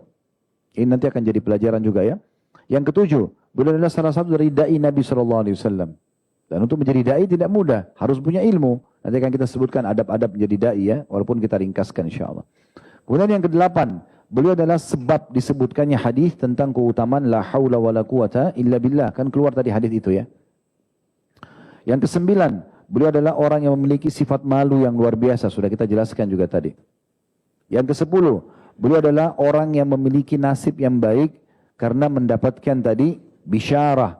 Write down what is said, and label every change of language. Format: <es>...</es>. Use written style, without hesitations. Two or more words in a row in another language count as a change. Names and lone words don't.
<id>Ini nanti akan jadi pelajaran juga ya. Yang ketujuh, beliau adalah salah satu dari da'i Nabi SAW. Dan untuk menjadi da'i tidak mudah. Harus punya ilmu. Nanti akan kita sebutkan adab-adab menjadi da'i ya. Walaupun kita ringkaskan</id> <ar>إن شاء الله.</ar> <id>Kemudian yang kedelapan, beliau adalah sebab disebutkannya hadis tentang keutamaan</id> <ar>لا حول ولا قوة إلا بالله.</ar> <id>Kan keluar tadi hadis itu ya. Yang kesembilan, beliau adalah orang yang memiliki sifat malu yang luar biasa. Sudah kita jelaskan juga tadi. Yang kesepuluh, beliau adalah orang yang memiliki nasib yang baik karena mendapatkan tadi bisyarah.</id>